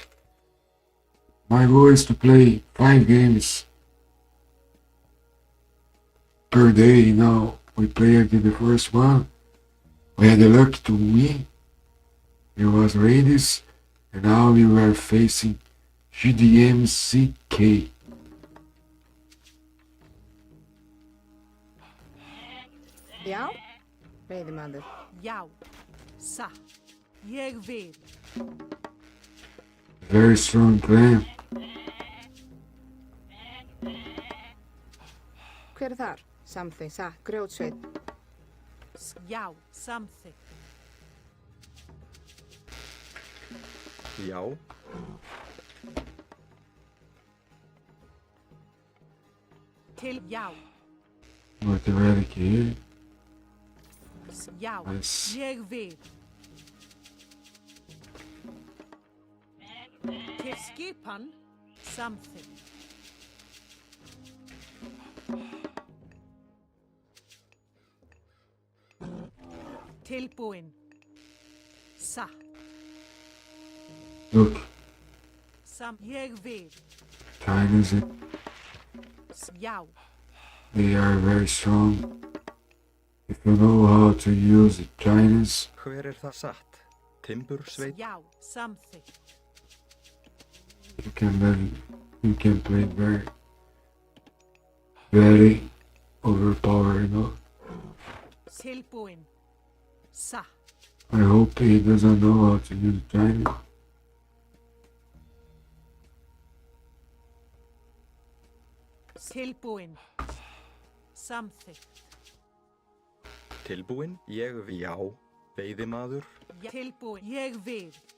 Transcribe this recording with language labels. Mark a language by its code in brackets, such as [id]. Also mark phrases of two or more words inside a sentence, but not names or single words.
[en] My goal is to play 5 games per day. You know, we played the first one. We had the luck to win. It was Raiders, and now we were facing GDMCK. [is] Já, veiðimaður. Já, satt. Ég vil. [en] Very strong clan. [is] Hver er þar? Samþykkt, satt, grjótsveit. Já, samþykkt. Já. Til, já. [en] With the relic here. [is] Já, Nice. ég vil. Til skipan, samþykkt. Tilbúin. Satt. Look, Ég vil. [en] China's it. [is] Já, [en] They are very strong. If you know how to use the Chinese, [is] Hver er það satt? Timbursveit. já, samþykkt. [en] you can play very overpowered, you know. [is] Tilbúin. Satt. [en] I hope he doesn't know how to use Chinese. [is] Tilbúin. Samþykkt. Tilbúin. Ég vil. Já. Veiðimaður. Tilbúin. Ég vil.